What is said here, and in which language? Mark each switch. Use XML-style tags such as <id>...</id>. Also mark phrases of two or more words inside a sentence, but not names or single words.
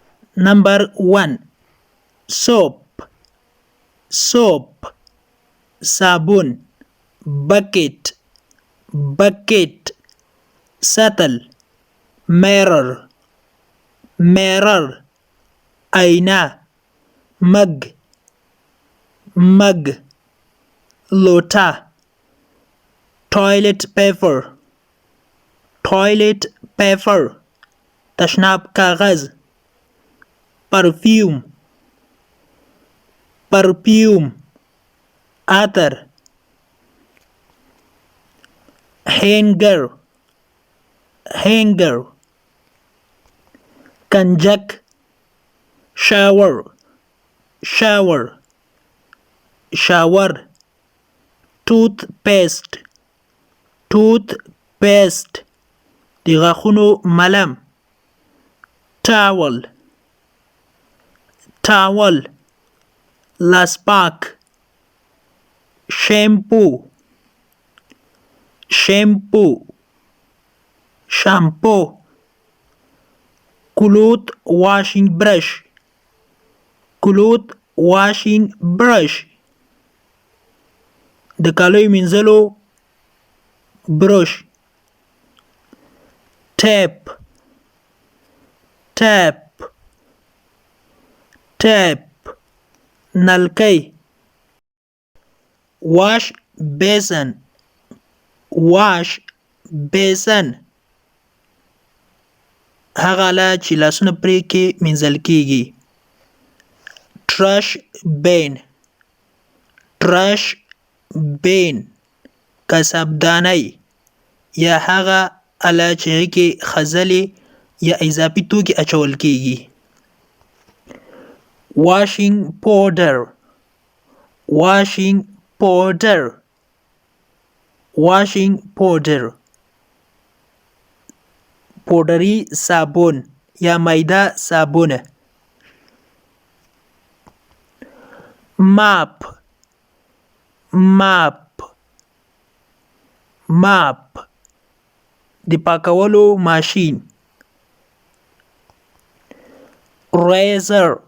<en>Number 1. Soap. Soap. صابون. Bucket. Bucket. Settle. Mirror. Mirror. آینه. Mug. Mug. لوټه. Toilet paper. Toilet paper.</en> <ps>تشناب کاغذ.</ps> <en>Perfume. Perfume. عطر. Hanger. Hanger. کنجک. Shower. Shower. Shower. Toothpaste. Toothpaste.</en> <ps>د غاښونو ملم.</ps> <en>Towel. Towel. لاسپاک. Shampoo. Shampoo. Shampoo. Cloth washing brush. Cloth washing brush.</en> <ps>د کالیو مینځلو برش.</ps> <en>Tap. Tap. Tap. نلکی. Wash basin. Wash basin.</en> <ps>هغه آله چې لاسونه پرې کې مینځل کیږي.</ps> <en>Trash bin. Trash bin.</en> <ps>کسبدانی یا هغه آله چې هغې کې خځلې یا اضافي توکي اچول کیږي.</ps> <en>Washing powder. Washing powder. Washing powder.</en> <ps>پودري صابون یا میده صابونه.</ps> <en>Mop. Mop. Mop.</en> <ps>د پاکولو ماشین.</ps> <en>Razor.</en>